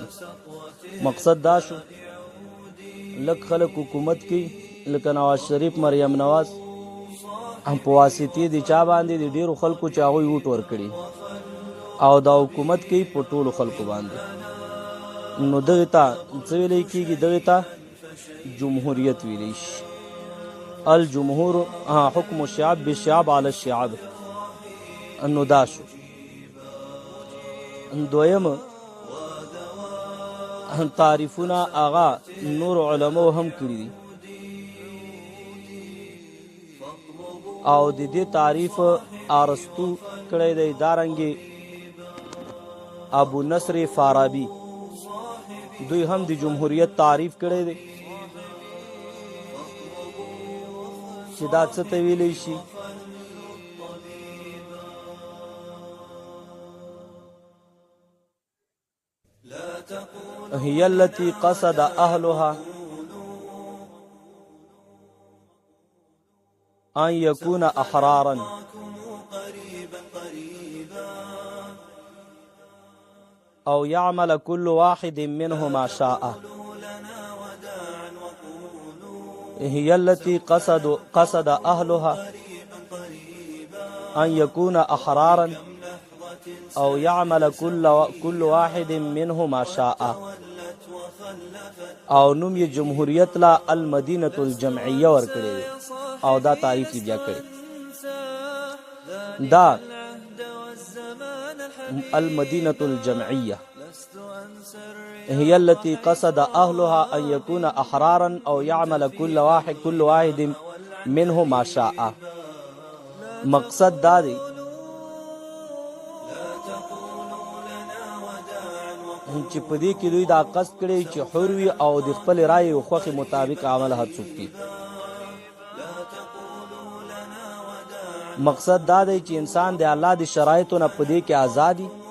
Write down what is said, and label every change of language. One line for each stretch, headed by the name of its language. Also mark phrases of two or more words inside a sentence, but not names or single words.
Pashto: مقصد دا شو لږ خلک حکومت کوي، لکه نواز شریف مریم نواز په واسطې د چا باندې د ډیرو خلکو چې هغوی ووټ ورکړي، او دا حکومت کوي په ټولو خلکو باندې. نو دغې ته څه ویلی کېږي؟ دغې ته جمهوریت ویلی شي.
Arabic: الجمهور حکم الشعب بالشعب على الشعب.
Pashto: نو دا شو. دویم تعریفونه هغه نور علماء هم کړي دي، او د دې تعریف ارسطو کړی دی. دارنګې ابو نصر فارابي دوی هم د جمهوریت تعریف کړی دی چې دا څه ته ویلی شي.
Arabic: هي التي قصد أهلها أن يكون أحرارا أو يعمل كل واحد منه ما شاء. هي التي قصد أهلها أن يكون أحرارا أو يعمل كل واحد منه ما شاء.
Pashto: او نوم یې جمهوریت
Arabic: لا المدینة الجمعیه
Pashto: ورکړی دی، او دا تعریف یې بیا کړی.
Arabic: دا المدینة الجمعیه هي التي قصد أهلها أن يكون أحرارا أو يعمل كل واحد منه ما شاء.
Pashto: مقصد دا دی چې په دې کې دوی دا قصد کړی چې حر وي او د خپل رایې او خوښې مطابق عمل هر څوک کوي. مقصد دا دی چې انسان د الله د شرایطو نه په دې کې ازادي.